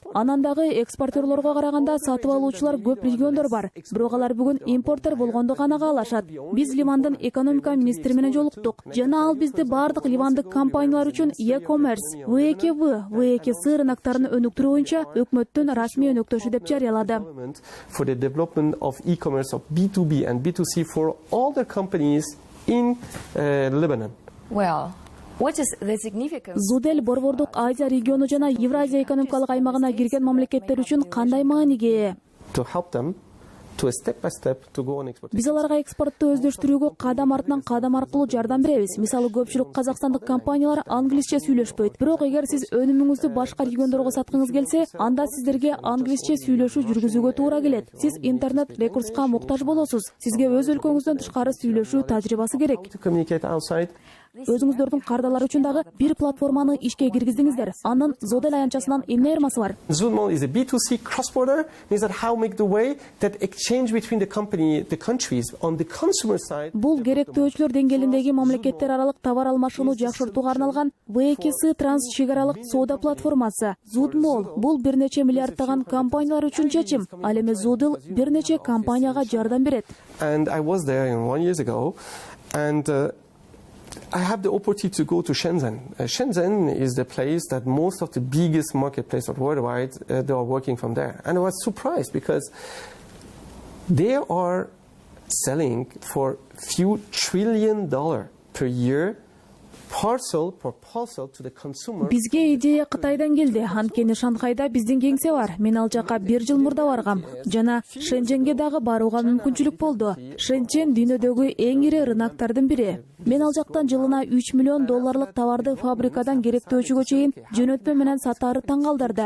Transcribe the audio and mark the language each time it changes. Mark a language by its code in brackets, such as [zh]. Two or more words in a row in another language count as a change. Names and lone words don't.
[ky] Анан дагы экспортерлорго караганда сатып алуучулар көп региондор бар. Бирок алар бүгүн импортер болгонду гана каалашат. Биз Ливандын экономика министри менен жолуктук. Жана ал бизди бардык ливандык компаниялар үчүн e-commerce, V2V, V2C рыноктарын өнүктүрүү боюнча өкмөттүн расмий өнөктөшү деп жарыялады. [en] For the development of e-commerce of B2B and B2C for all the companies in Lebanon. Well, what is the significance? [ky] Зудель Борбордук Азия региону жана Евразия экономикалык аймагына кирген мамлекеттер үчүн кандай мааниге? [en] To help them to step by step to go on export. [ky] Биз аларга экспортту өздөштүрүүгө кадам артынан кадам аркылуу жардам беребиз. Мисалы, көпчүлүк казакстандык компаниялар англисче сүйлөшпөйт. Бирок эгер сиз өнүмүңүздү башка региондорго саткыңыз келсе, анда сиздерге англисче сүйлөшүү жүргүзүүгө туура келет. Сиз интернет ресурска муктаж болосуз. Сизге өз өлкөңүздөн тышкары сүйлөшүү тажрыйбасы керек. [en] To communicate outside. [ky] Өзүңүздөрдүн кардалар үчүн дагы бир платформаны ишке киргиздиңиздер. Анын Зодель аянтчасынан эмне айырмасы бар? [en] Zoodmall is a B2C cross-border, means that how make the way that exchange between the company, the countries on the consumer side. [ky] Бул керектөөчүлөр деңгээлиндеги мамлекеттер аралык товар алмашууну жакшыртууга арналган V2C транс чек аралык соода платформасы. Zoodmall бул бир нече миллиарддаган компаниялар үчүн чечим. Ал эми Зудел бир нече компанияга жардам берет. [en] And I was there 1 year ago, and I have the opportunity to go to Shenzhen. Shenzhen is the place that most of the biggest marketplaces worldwide, they are working from there. And I was surprised because they are selling for few $1 trillion per year parcel to the consumer. [ky] Бизге идея Кытайдан келди. Анткени Шанхайда биздин кеңсе бар. Мен ал жака 1 жыл мурда баргам. Жана Шэньчжэнге дагы барууга мүмкүнчүлүк болду. Шэньчжэн дүйнөдөгү эң ири рыноктардын бири. Мен ал жактан жылына $3 миллион товарды фабрикадан керектөөчүгө чейин жөнөтмө менен сатаары таң калдырды.